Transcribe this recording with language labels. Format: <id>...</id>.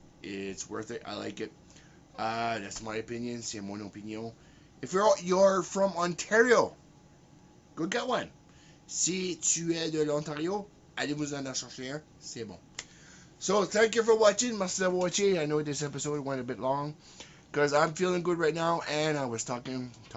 <en>It's worth it. I like it. That's my opinion.</en> <fr>C'est mon opinion.</fr> <en>If you're from Ontario, go get one.</en> <fr>Si tu es de l'Ontario, allez vous en chercher un. C'est bon.</fr> <en>So, thank you for watching.</en> <fr>Merci d'avoir watché.</fr> <en>I know this episode went a bit long because I'm feeling good right now and I was talking.</en>